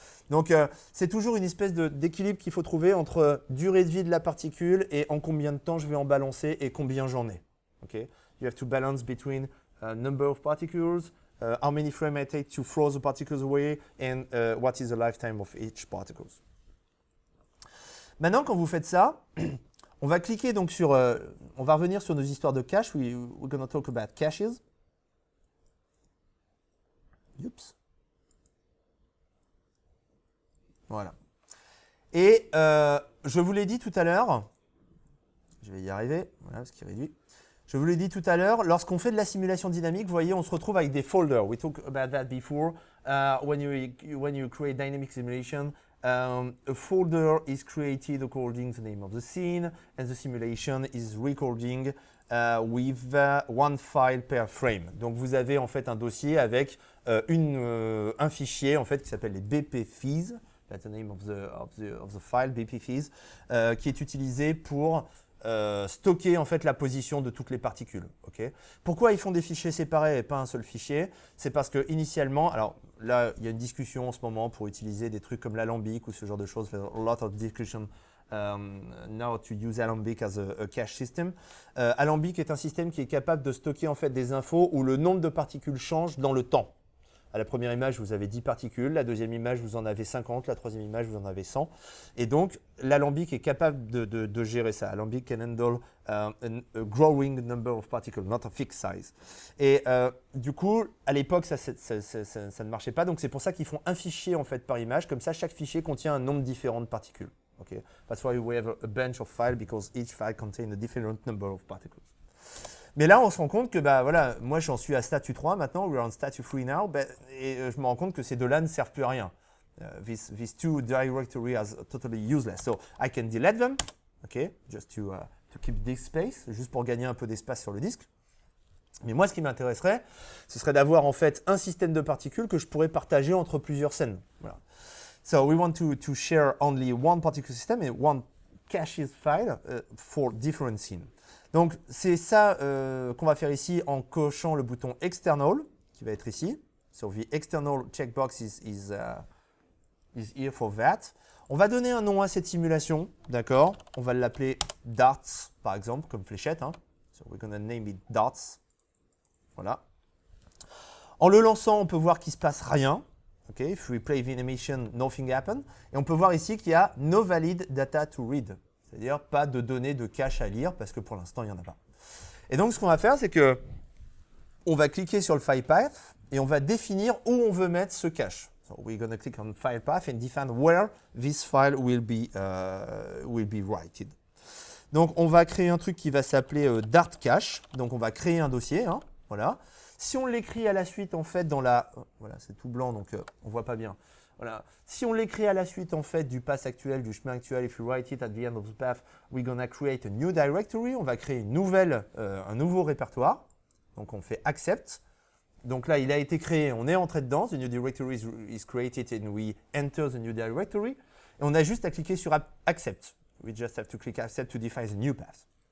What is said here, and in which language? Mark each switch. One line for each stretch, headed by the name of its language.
French: Donc, c'est toujours une espèce d'équilibre qu'il faut trouver entre durée de vie de la particule et en combien de temps je vais en balancer et combien j'en ai.
English: Okay. You have to balance between number of particles, how many frames I take to throw the particles away, and what is the lifetime of each particle.
French: Maintenant, quand vous faites ça, on va cliquer donc sur, on va revenir sur nos histoires de cache.
English: We're going to talk about caches. Oups.
French: Voilà. Et je vous l'ai dit tout à l'heure, je vais y arriver, voilà, ce qui réduit. Je vous l'ai dit tout à l'heure, lorsqu'on fait de la simulation dynamique, vous voyez, on se retrouve avec des folders.
English: We talked about that before. When you create dynamic simulation, a folder is created according to the name of the scene, and the simulation is recording with one file per frame.
French: Donc vous avez en fait un dossier avec un fichier en fait qui s'appelle les BPFIS.
English: That's the name of the file, BPFIS,
French: qui est utilisé pour stocker en fait la position de toutes les particules. Okay. Pourquoi ils font des fichiers séparés et pas un seul fichier? C'est parce que initialement, alors là il y a une discussion en ce moment pour utiliser des trucs comme l'alambic ou ce genre de choses.
English: There's a lot of discussion now to use Alembic as a cache system.
French: Alembic est un système qui est capable de stocker en fait des infos où le nombre de particules change dans le temps. À la première image, vous avez 10 particules. La deuxième image, vous en avez 50. La troisième image, vous en avez 100. Et donc, l'alambic est capable de gérer ça.
English: Alembic can handle a growing number of particles, not a fixed size.
French: Et du coup, à l'époque, ça ne marchait pas. Donc, c'est pour ça qu'ils font un fichier en fait par image. Comme ça, chaque fichier contient un nombre différent de particules.
English: Okay? That's why we have a bunch of files, because each file contains a different number of particles.
French: Mais là, on se rend compte que bah, voilà, moi, j'en suis à statut 3 maintenant,
English: we're on statut 3 now,
French: et je me rends compte que ces deux-là ne servent plus à rien.
English: These two directories are totally useless. So I can delete them, okay, just to keep disk space,
French: juste pour gagner un peu d'espace sur le disque. Mais moi, ce qui m'intéresserait, ce serait d'avoir en fait un système de particules que je pourrais partager entre plusieurs scènes. Voilà.
English: So we want to share only one particle system and one cache file for different scenes.
French: Donc, c'est ça qu'on va faire ici en cochant le bouton External, qui va être ici.
English: So, the external checkbox is here for that.
French: On va donner un nom à cette simulation, d'accord? On va l'appeler Darts, par exemple, comme fléchette. Hein.
English: So, we're going to name it Darts.
French: Voilà. En le lançant, on peut voir qu'il ne se passe rien. Okay?
English: If we play the animation, nothing happens.
French: Et on peut voir ici qu'il y a no valid data to read. C'est-à-dire pas de données de cache à lire parce que pour l'instant, il n'y en a pas. Et donc, ce qu'on va faire, c'est que on va cliquer sur le file path et on va définir où on veut mettre ce cache.
English: So we're going to click on file path and define where this file will be written.
French: Donc, on va créer un truc qui va s'appeler Dart cache. Donc, on va créer un dossier. Hein, voilà. Si on l'écrit à la suite, en fait, dans la... Voilà, c'est tout blanc, donc on ne voit pas bien. Voilà. Si on l'écrit à la suite en fait du path actuel, du chemin actuel,
English: if you write it at the end of the path, we're gonna create a new directory.
French: On va créer une nouvelle, un nouveau répertoire. Donc on fait accept. Donc là, il a été créé, on est entré dedans.
English: The new directory is created and we enter the new directory.
French: Et on a juste à cliquer sur accept.
English: We just have to click accept to define the new path.